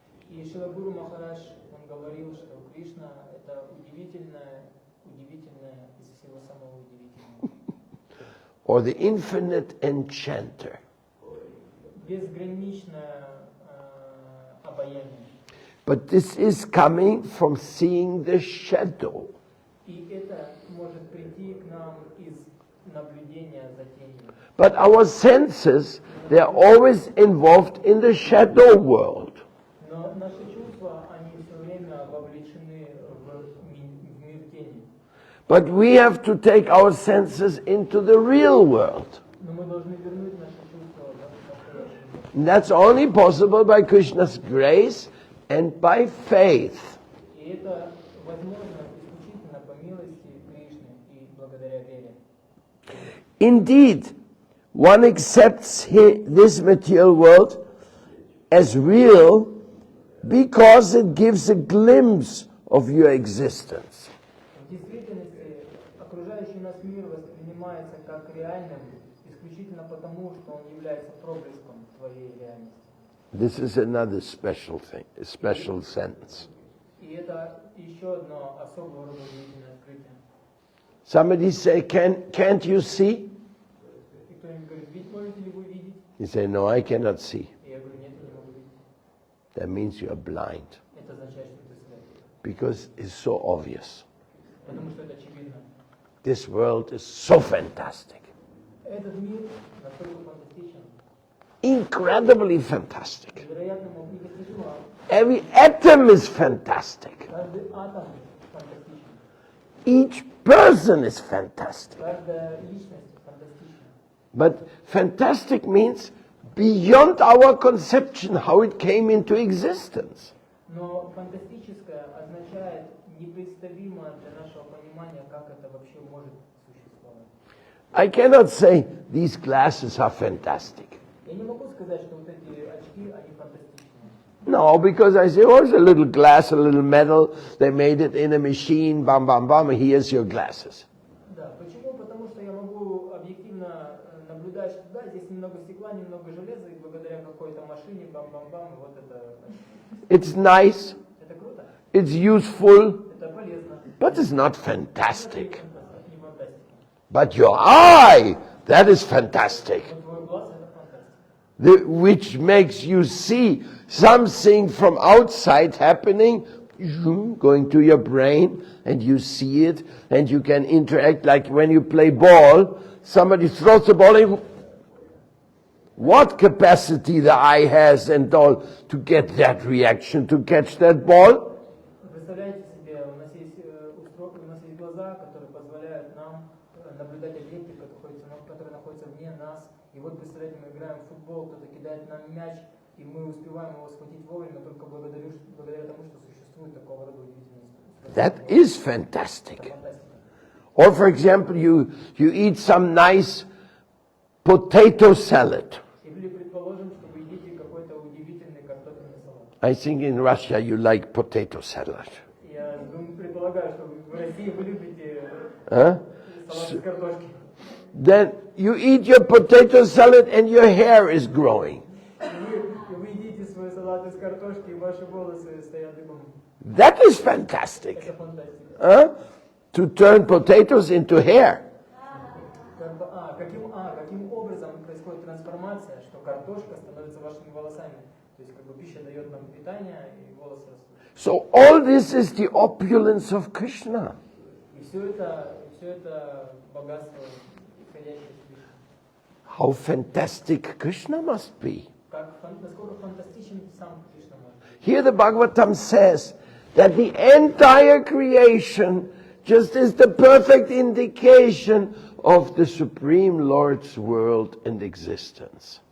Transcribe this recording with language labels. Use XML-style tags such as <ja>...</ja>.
<ru>И Шрила Гуру Махарадж, он говорил, что Кришна – это удивительное из всего самого удивительного.</ru> <en>Or the infinite enchanter.</en> <ru>Безграничное обаяние.</ru> <en>But this is coming from seeing the shadow.</en> <ru>И это может прийти к нам из наблюдения за тенью.</ru> <en>But our senses, they are always involved in the shadow world.</en> <ru>Но наши чувства, они все время вовлечены в мир тени.</ru> <en>But we have to take our senses into the real world.</en> <ru>Но мы должны вернуть наши чувства в настоящий мир.</ru> <en>And that's only possible by Krishna's grace and by faith.</en> <ru>И это возможно исключительно по милости Кришны и благодаря вере.</ru> <en>Indeed, one accepts this material world as real because it gives a glimpse of your existence.</en> <ru>В действительности окружающий нас мир воспринимается как реальным исключительно потому, что он является проблеском твоей реальности.</ru> <en>This is another special thing, a special sentence.</en> <ru>И это еще одно особого рода удивительное открытие.</ru> <en>Somebody say, can't you see?</en> <ru>И кто-нибудь говорит, ведь можете ли вы видеть?</ru> <en>You say, no, I cannot see.</en> <ru>И я говорю, нет, я не могу видеть.</ru> <en>That means you are blind.</en> <ru>Это означает, что ты слеп.</ru> <en>Because it's so obvious.</en> <ru>Потому что это очевидно.</ru> <en>This world is so fantastic.</en> <ru>Этот мир настолько фантастичен,</ru> <en>Incredibly fantastic.</en> <ru>невероятно непостижимо.</ru> <en>Every atom is fantastic.</en> <ru>Каждый атом фантастичен.</ru> <en>Each person is fantastic.</en> <ru>Каждая личность фантастична.</ru> <en>But fantastic means beyond our conception how it came into existence.</en> <ru>Но фантастическое означает непредставимо для нашего понимания, как это вообще может существовать.</ru> <en>I cannot say these glasses are fantastic.</en> <ru>Я не могу сказать, что вот эти очки, они фантастичные.</ru> <en>No, because I say, oh, it's a little glass, a little metal. They made it in a machine, bam, bam, bam, here's your glasses.</en> <ru>Да, почему? Потому что я могу объективно наблюдать, что да, здесь немного стекла, немного железа, и благодаря какой-то машине, бам-бам-бам, вот это...</ru> <en>It's nice,</en> <ru>Это круто,</ru> <en>it's useful,</en> <ru>это полезно.</ru> <en>but it's not fantastic.</en> <ru>Не фантастика.</ru> <en>But your eye, that is fantastic.</en> <ru>Но твой глаз это фантастика.</ru> <en>Which makes you see something from outside happening, going to your brain, and you see it, and you can interact like when you play ball, somebody throws the ball in. what capacity the eye has and all to get that reaction, to catch that ball.</en> <ru>Представляете себе, у нас есть глаза, которые позволяют нам наблюдать объекты, которые находятся вне нас. И вот представляете, мы играем в футбол, кто-то кидает нам мяч, и мы успеваем его схватить вовремя только благодаря тому, что существует такого рода удивительность.</ru> <en>That is fantastic. Or for example, you eat some nice potato salad.</en> <ru>Или предположим, что вы едите какой-то удивительный картофельный салат.</ru> <en>I think in Russia you like potato salad.</en> <ru>Я предполагаю, что в России вы любите</ru> <en>Huh?</en> <ru>салат из картошки.</ru> <en>Then you eat your potato salad and your hair is growing.</en> <ru>Вы едите свой салат из картошки, и ваши волосы стоят дыбом.</ru> <en>That is fantastic.</en> <ru>Это фантастика.</ru> <en>Huh? To turn potatoes into hair.</en> <ru>Каким образом происходит трансформация, что картошка становится вашими волосами? То есть пища дает нам питание, и волосы растут.</ru> <en>So all this is the opulence of Krishna.</en> <ru>И все это богатство, исходящее из Кришны.</ru> <en>How fantastic Krishna must be.</en> <ru>Насколько фантастичен сам Кришна может быть.</ru> <en>Here the Bhagavatam says that the entire creation just is the perfect indication of the Supreme Lord's world and existence.</en>